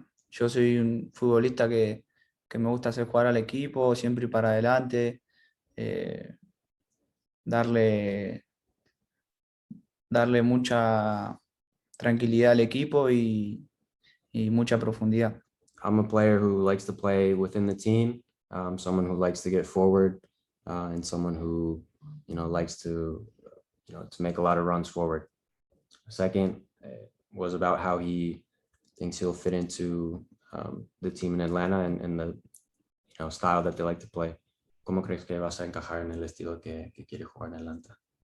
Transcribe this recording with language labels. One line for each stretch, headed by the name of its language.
Spanish: yo soy un futbolista que me gusta hacer jugar al equipo, siempre ir para adelante, eh, darle, darle mucha tranquilidad al equipo y mucha profundidad.
English: I'm a player who likes to play within the team, someone who likes to get forward, and someone who, likes to, to make a lot of runs forward. Second was about how he thinks he'll fit into the team in Atlanta and the style that they like to play.
Spanish: ¿Cómo crees que vas a encajar en el estilo que quiere jugar en Atlanta?